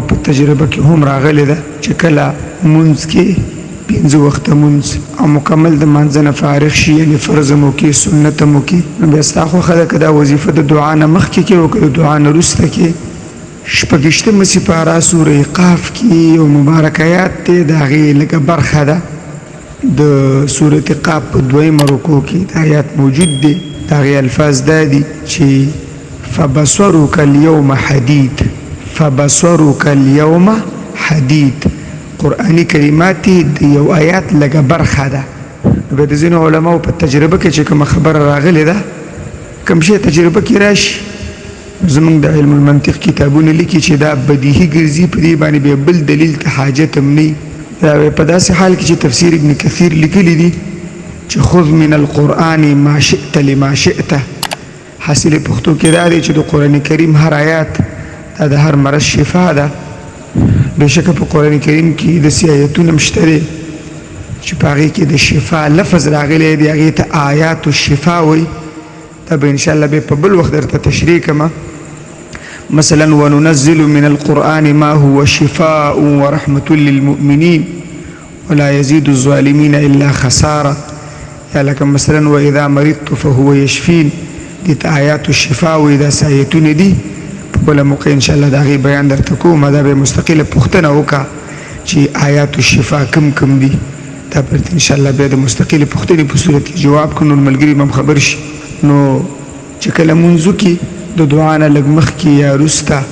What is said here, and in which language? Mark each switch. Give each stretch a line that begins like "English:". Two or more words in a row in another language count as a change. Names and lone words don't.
Pashto: په تجربه کې هم راغلې ده چې کله مونځ کې پنځه وخته مونځ او مکمل د مانځه نه فارغ شي یعنې فرض مو کې سنت مو کې نو بیا ستا خوښه ده که دا وظیفه د دعا نه مخکې کې او که د دعا نه وروسته کې شپږویشتمه سپاره سوره قاف کې یو مبارک آیات دی د هغې لږه برخه ده د سورة قاف په دویمه رکوع کې د آیات موجود دی د هغې الفاظ دا دي چې
Arabic: فبصرک اليوم حدید فبصرک اليوم حدید
Pashto: قرآني کلمات د یو آیات لږه برخه ده نو بیا د ځینو علماو په تجربه کې چې کومه خبره راغلې ده کوم شی تجربه کې راشي زمونږ د
Arabic: علم المنطق
Pashto: کتابونه لیکي چې دا بدیهي ګرځي په دې باندې بیا بل دلیل ته حاجت هم نه دا په داسې حال کې چې تفسیر ابن کثیر لیکلی دي چې
Arabic: خذ من القرآن ما شئت لما شئت
Pashto: حاصل پښتو کې دا دی چې د قرآن کریم هر آیات دا د هر مرض شفا ده بېشکه په قرآن کریم کې داسې آیتونه هم شته دی چې په هغې کې د شفا لفظ راغلی دی هغې ته
Arabic: آیات الشفا
Pashto: وایي دا به انشاءالله بیا په بل وخت درته تشریح کړمه
Arabic: مثلا وننزل من القرآن ما هو شفاء ورحمة للمؤمنين ولا يزيد الظالمين إلا خسارة
Pashto: یا لکه مثلا
Arabic: وإذا مرضت فهو يشفين
Pashto: دیت
Arabic: آیات الشفاء
Pashto: وإذا سایتون دی په بله موقع انشاءالله د هغې بیان درته کوم دا به مستقله پوښتنه وکړه چې
Arabic: آیات الشفاء
Pashto: کم دي دا به انشاءالله بیا د مستقلې پوښتنې په صورت کې جواب کړو نو ملګري به هم خبر شي نو چې کله مونځو کې د دعا نه لږ مخکې یا وروسته